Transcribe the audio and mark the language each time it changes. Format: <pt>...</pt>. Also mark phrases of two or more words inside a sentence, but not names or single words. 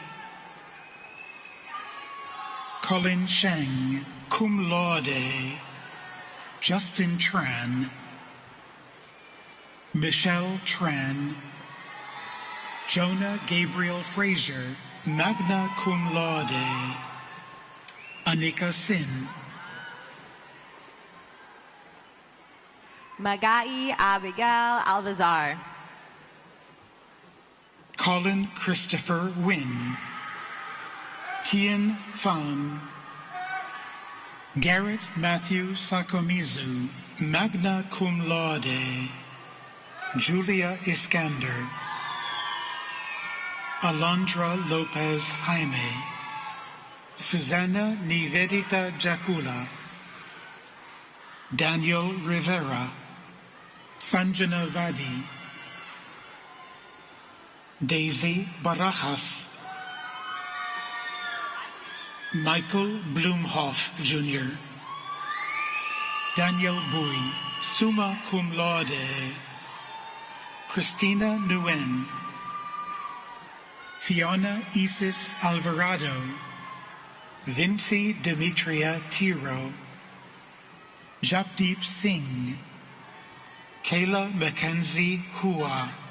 <en>Colin Sheng,</en> <la>cum laude.</la> <en>Justin Tran. Michelle Tran. Jonah Gabriel Frazier,</en> <la>magna cum laude.</la> <en>Anika Sin. Magai Abigail Alvazar. Colin Christopher Wynn. Tien Pham. Garrett Matthew Sakomizu,</en> <la>magna cum laude.</la> <en>Julia Iskander. Alondra Lopez Jaime. Susana Nivedita Jakula. Daniel Rivera. Sanjana Vadi. Daisy Barajas. Michael Blumhoff Jr. Daniel Bui,</en> <la>summa cum laude.</la> <en>Christina Nguyen. Fiona Isis Alvarado. Vinci Demetria Tiro. Japdeep Singh. Kayla Mackenzie Hua.</en>